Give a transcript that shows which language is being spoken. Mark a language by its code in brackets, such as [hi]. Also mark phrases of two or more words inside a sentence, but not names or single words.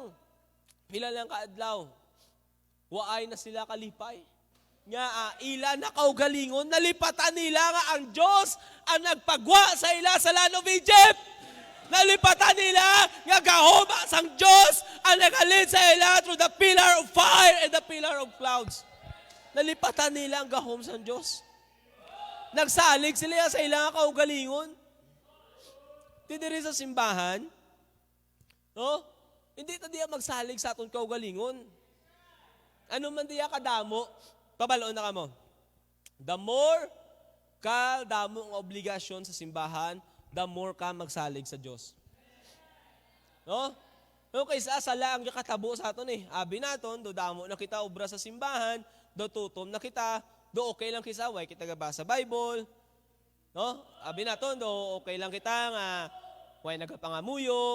[hil] Pila lang kaadlaw. Waay na sila kalipay. Nga ila na kaugalingon, nalipatan nila nga ang Diyos ang nagpagwa sa ila sa [en] land of Egypt. [hil] Nalipatan nila nga gahoma sang Diyos ang nagalid sa ila [en] through the pillar of fire and the pillar of clouds. [hil] Nalipatan nila ang gahom sang Diyos. Nagsalig sila sa ilang kaugalingon. Didiri sa simbahan, no? Hindi ta diya magsalig sa aton kaugalingon. Ano man diya kadamo, pabaloon na kamo. [en] The more [hil] ka damo ang obligasyon sa simbahan, [en] the more [hil] ka magsalig sa Diyos. No? No, kaysa sala ang katabo sa aton Abi naton, do damo na kita obra sa simbahan, do tutom na kita, do okay lang kita, way kita gabasa Bible. No? Abi naton, do okay lang kita nga, way nagapangamuyo.